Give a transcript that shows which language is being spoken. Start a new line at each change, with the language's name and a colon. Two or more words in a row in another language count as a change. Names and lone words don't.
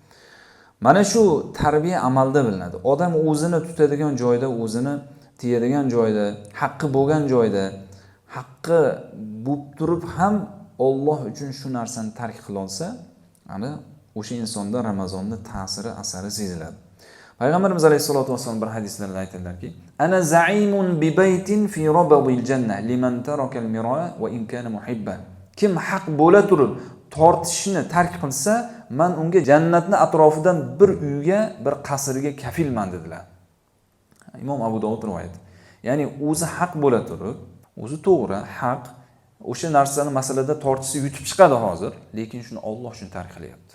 Uzbek: Mana shu tarbiya amalda bilinadi. Odam o'zini tutadigan joyda, o'zini tiyadigan joyda, haqqi bo'lgan joyda, haqqi bo'lib turib ham Alloh uchun shu narsani tark qila olsa, ana o'sha insonda Ramazonning ta'siri, asari seziladi. Payg'ambarimiz
Arabic: عليه الصلاة والسلام
Uzbek: bir hadislarda aytadilarki:
Arabic: "أنا زعيم ببيت في ربض الجنة لمن ترك المراء وإن كان محبا."
Uzbek: Kim haq bo'la turib tortishni tark qilsa, men unga jannatning atrofidan bir uyga, bir qasrga kafilman dedilar. Imom Abu Dovud rivoyat. Ya'ni o'zi haq bo'la turib, o'zi to'g'ri, haq, o'sha narsani masalada tortishsa yutib chiqadi hozir, lekin shuni Alloh uchun tark qilyapti.